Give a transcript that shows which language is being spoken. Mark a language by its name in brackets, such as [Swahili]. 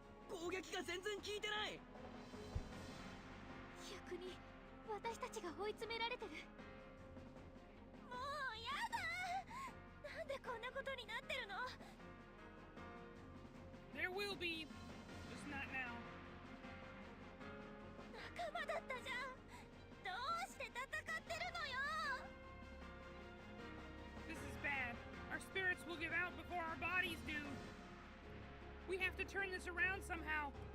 [Japanese] 攻撃が全然効いてない。逆に私たちが追い詰められてる。もうやだ。なんでこんなことになってるの？ [English] There will be, just not now. [Japanese] 仲間だったじゃん。どうして戦ってるのよ。 [English] This is bad. Our spirits will give out before our bodies do. We have to turn this around somehow.